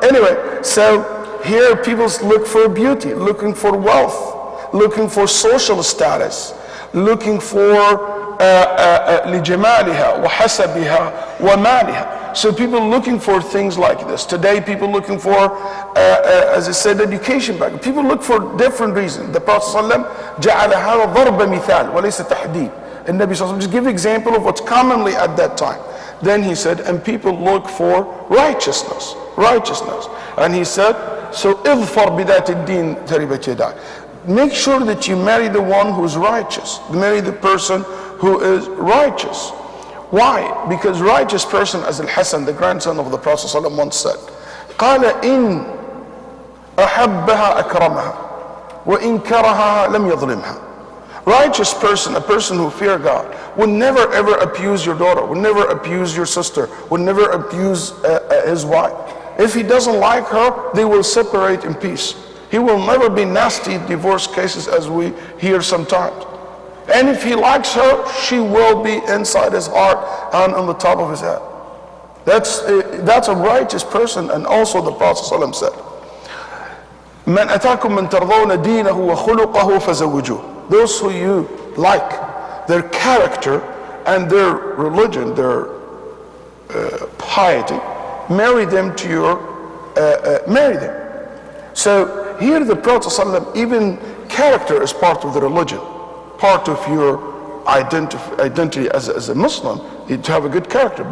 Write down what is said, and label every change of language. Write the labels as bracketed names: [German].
[English] Anyway, so here people look for beauty, looking for wealth, looking for social status, looking for [Arabic] لجمالها وحسبها ومالها. [English] So people looking for things like this. Today people looking for, as I said, education background. People look for different reasons. [Arabic] The Prophet ﷺ جعل هذا ضرب مثال وليس تحديد. [English] And Nabi ﷺ just give example of what's commonly at that time. Then he said, and people look for righteousness. And he said, so [Arabic] اظفر بذات الدين تربت يداك. [English] Make sure that you marry the one who's righteous. Marry the person who is righteous. Why? Because righteous person, as Al-Hasan, the grandson of the Prophet ﷺ, once said, [Arabic] قال إن أحبها أكرمها وإن كرهها لم يظلمها. [English] Righteous person, a person who fears God, will never ever abuse your daughter, will never abuse your sister, will never abuse his wife. If he doesn't like her, they will separate in peace. He will never be nasty divorce cases as we hear sometimes. And if he likes her, she will be inside his heart and on the top of his head. That's a righteous person. And also the Prophet ﷺ said, [Arabic] من أتاكم من ترضون دينه وخلقه فزوجوه. [English] Those who you like, their character and their religion, their piety, marry them to your, marry them. So here the Prophet ﷺ, even character is part of the religion, part of your identity as a Muslim, you have a good character.